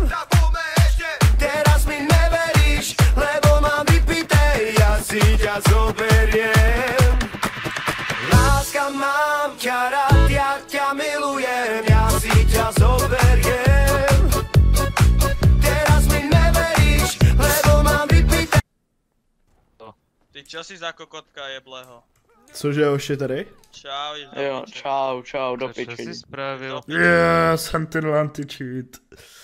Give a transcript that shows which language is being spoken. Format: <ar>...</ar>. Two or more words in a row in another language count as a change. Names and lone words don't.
<sk>Teraz mi neveríš, lebo mám vypité, ja si ťa zoberiem. Láska mám ťa rád, ja ťa milujem, ja si ťa zoberiem. Teraz mi neveríš, lebo mám vypité. Ty čo si za kokotka jeblého?</sk> <cs>Cože, už je tady? Čau, Jo, čau, do piči. Co jsi spravil?</cs> <en>Yes, Sentinel anti-cheat.</en>